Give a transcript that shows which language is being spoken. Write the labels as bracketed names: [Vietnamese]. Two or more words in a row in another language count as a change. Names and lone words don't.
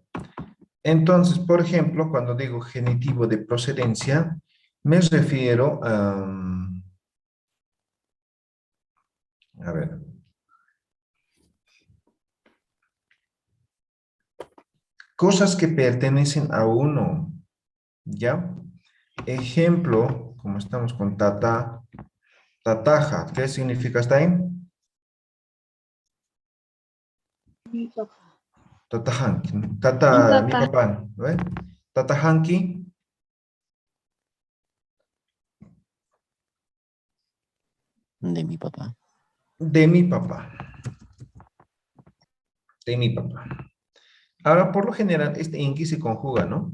[Spanish] Entonces, por ejemplo, cuando digo genitivo de procedencia, me refiero a ver, cosas que pertenecen a uno, ¿ya? Ejemplo, como estamos con [Aymara] tata, tataja, [Spanish] ¿qué significa está ahí? Mi papá. [Aymara] Tata hanki. Tata, [Spanish] mi papá. ¿No ve? [Aymara] Tata hanki. [Spanish] De mi papá. De mi papá. De mi papá. Ahora, por lo general, este inki se conjuga, ¿no?